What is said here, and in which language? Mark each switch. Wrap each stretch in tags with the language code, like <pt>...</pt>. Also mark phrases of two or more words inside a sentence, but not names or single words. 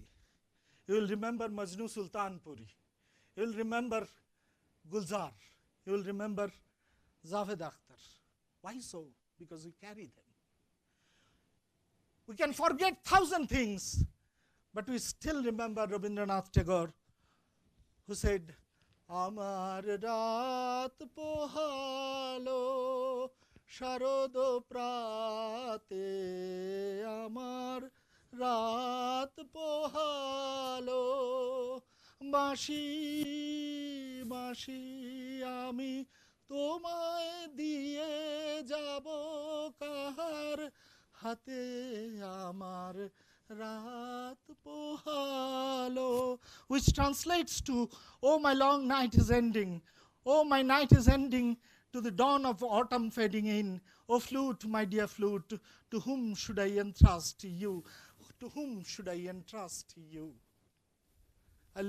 <en>You will remember Majnu Sultanpuri. You will remember Gulzar. You will remember Javed Akhtar. Why so? Because we carry them. We can forget 1,000 things, but we still remember Rabindranath Tagore, who said,</en> <bn>আমার রাত পোহালো শারদ প্রাতে, আমার রাত পোহালো বাঁশি বাঁশি আমি তোমায় দিয়ে যাব কাহার হাতে আমার রাত পোহালো,</bn> <en>which translates to, oh my long night is ending, oh my night is ending to the dawn of autumn fading in, oh flute, my dear flute, to whom should I entrust you, to whom should I entrust you?</en>